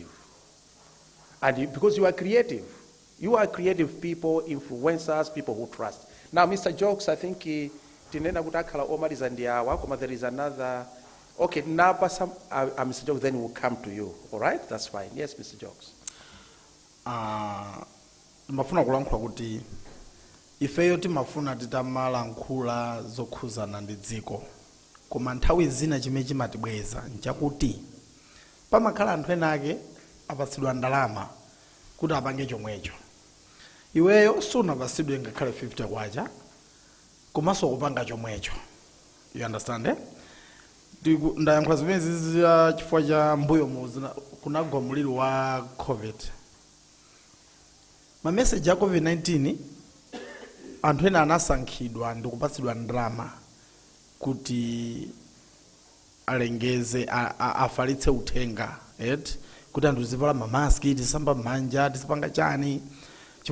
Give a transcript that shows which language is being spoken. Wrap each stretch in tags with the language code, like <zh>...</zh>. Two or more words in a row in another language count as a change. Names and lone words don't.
<en>And because you are creative people, influencers, people who trust. Now, Mr. Jokes, I think there is another. Okay, now, Mr. Jokes, then we'll come to you. All right? That's fine. Yes, Mr. Jokes.</en> <ny>Mafuna kulankhula kuti ifeyo timafuna titamalankhula zokhuzana ndi dziko. Koma nthawi zina chimene chimatibweza nchakuti pamakhala anthu ena ake apatsidwa ndalama kuti apange chomwecho. Iweyo sunapatsidwe ngakhale 50 kwacha komanso kupanga chomwecho.</ny> <en>You understand, eh?</en> <ny>Ndayankhula zimene zizi chifukwa cha mbuyo kunagwa mliri wa COVID. Ma message ya COVID-19 anthu ena anasankhidwa ndi kupatsidwa ndalama kuti alengeze afalitse uthenga kuti anthu zivala mamaski, tisamba manja, tisapanga chani.</ny>